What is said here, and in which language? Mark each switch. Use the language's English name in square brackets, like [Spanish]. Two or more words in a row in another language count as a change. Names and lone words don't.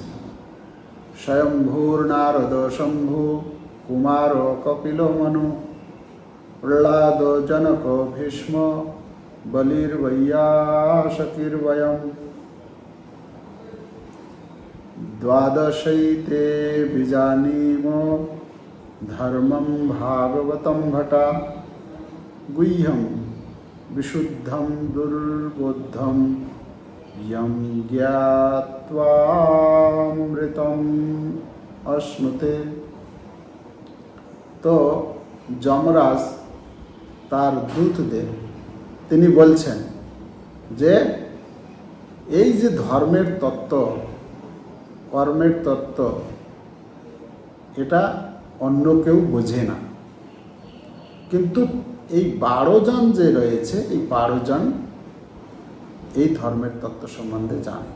[Sanskrit] স্বয়ম্ভূর নারদ শম্ভু কুমার কপিল মনু প্রহ্লাদ জনক ভীষ্ম বলির বৈয়াসকির বয়ম দ্বাদশৈতে বিজানীম ধর্মম ভাগবতম ভটা গুহ্যম বিশুদ্ধম দুর্বোধ্যম यम ज्ञात्वामृतम अश्नुते। [Bangla] তো যমরাজ তার দূতদের তিনি বলছেন যে এই যে ধর্মের তত্ত্ব, কর্মের তত্ত্ব, এটা অন্য কেউ বোঝে না, কিন্তু এই 12 জন যে রয়েছে, এই 12 জন এই ধর্মের তত্ত্ব সম্বন্ধে জানে।